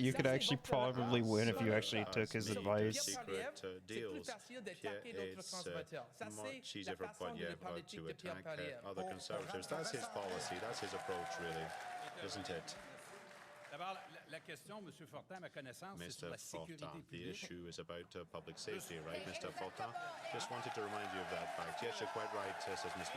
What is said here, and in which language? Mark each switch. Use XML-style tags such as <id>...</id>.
<en>You could actually probably win if you actually took his advice. Secret deals. It's much easier for Poilievre to attack other conservatives. That's his policy. That's his approach, really, isn't it?</en> <fr>D'abord, la question, M. Fortin, à ma connaissance, c'est sur la sécurité publique.</fr> <en>The issue is about public safety, right, Mr. Fortin? Just wanted to remind you of that fact. Yes, you're quite right, says Ms.</en>